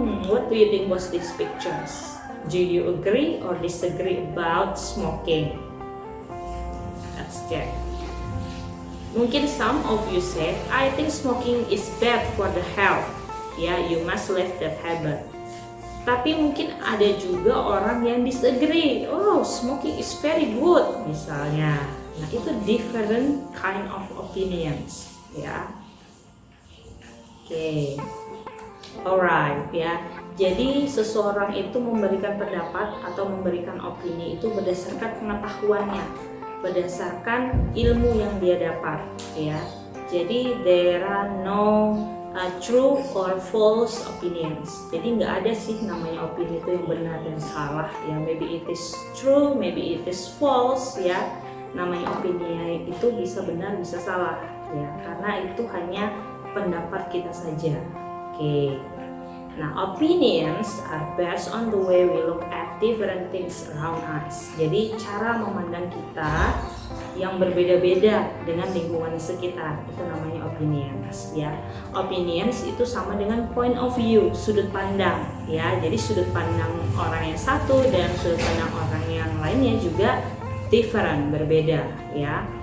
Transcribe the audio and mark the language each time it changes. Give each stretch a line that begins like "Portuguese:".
English: What do you think about these pictures? Do you agree or disagree about smoking? Let's check. Mungkin some of you said, I think smoking is bad for the health. Ya, you must leave that habit.
Indonesian: Tapi mungkin ada juga orang yang disagree.
English: Oh, smoking is very good, misalnya. Nah, itu different kind of opinions, ya. Oke.
Indonesian: Alright ya, jadi seseorang itu memberikan pendapat atau memberikan opini itu berdasarkan pengetahuannya, berdasarkan ilmu yang dia dapat ya.
English: Jadi there are no true or false opinions.
Indonesian: Jadi nggak ada sih namanya opini itu yang benar dan salah ya.
English: Maybe it is true, maybe it is false ya.
Indonesian: Namanya opini itu bisa benar bisa salah ya, karena itu hanya pendapat kita saja. Oke.
English: Nah, opinions are based on the way we look at different things around us.
Indonesian: Jadi cara memandang kita yang berbeda-beda dengan lingkungan sekitar itu namanya opinions ya. Opinions itu sama dengan point of view, sudut pandang ya. Jadi sudut pandang orang yang satu dan sudut pandang orang yang lainnya juga different, berbeda ya.